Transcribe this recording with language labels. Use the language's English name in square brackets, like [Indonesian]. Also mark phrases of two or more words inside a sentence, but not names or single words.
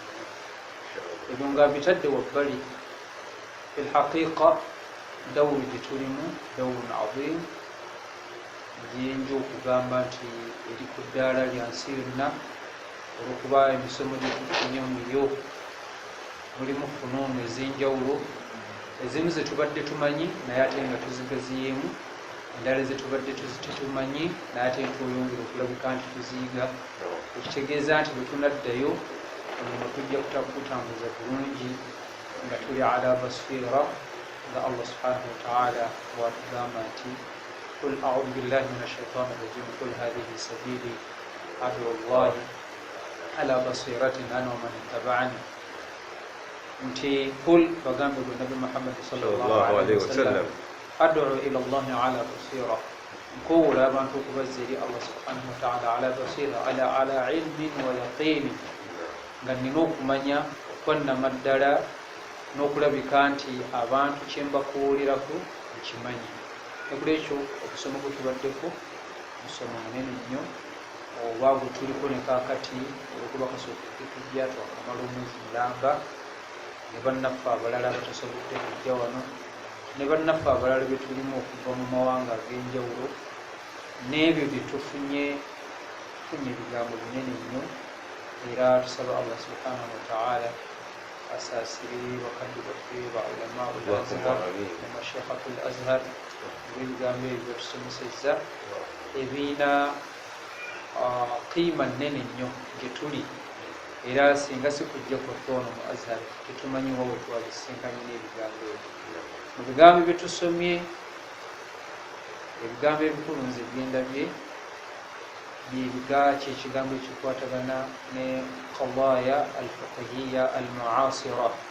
[Ganda] Ebyo nga bitadde wabbali, filhaqiqa dawuru gye tulimu [Arabic] دورة عظيمة, [Ganda] gyenja okugamba nti eri ku ddaala lya nsi yonna olwokuba emisomo gye tufunye muyo mulimu funuunu ez'enjawulo, ezimu ze tubadde tumanyi naye ate nga tuzigaziyeemu, endala ze tubadde tetumanyi naye ate tweyongera okulabika nti tuziyiga. Ekitegeeza nti bwe tunaddayo ono tujja kutambuza bulungi nga tuli [Arabic] على بصيرة [Ganda] nga [Arabic] الله سبحانه وتعالى [Ganda] bwatugamba nti [Arabic] قل أعوذ بالله من الشيطان الرجيم قل هذه سبيلي أدعو الله على بصيرة أنا ومن اتبعني. [Ganda] nti قل bagambe gwe Nabi Muhammad [Arabic] صلى الله عليه وسلم ادع إلى الله على بصيرة, [Ganda] nkowola abantu okubazza eri [Arabic] الله سبحانه وتعالى على بصيرة على علم ويقين, [Ganda] nga nina okumanya okwannamaddala n'okulabika nti abantu kye mbakuwulirako nkimanyi. Ekulekyo okusoma kwe tubaddeko musomo munene nnyo, oba gwe tuliko ne kaakati olwokuba kasooka tujja twakamala omwezi mulamba, ne bannaffe abalala batasobodde kujja wano, ne bannaffe abalala bye tulimu okuva mu mawanga ag'enjawulo, n'ebyo bye tufunye ebigambo binene nnyo. Era tusaba [Arabic] الله سبحانه وتعالى [Ganda] asaasire bakadde baffe ba [Arabic] علماء الأزهر [Ganda] ne [Arabic] مشيخة الأزهر [Ganda] ebigambo ebyo tusomesezza ebiina qiima nnene nnyo gye tuli, era singa si kujja kwaffe wano mu Azhar tetumanyi wa we twabisinkanye n'ebigambo ebyo. Mu bigambo bye tusomye, ebigambo ebikulu nze byendabye kyekigambo ekikwatagana ne [Arabic] القضايا الفقهية المعاصرة.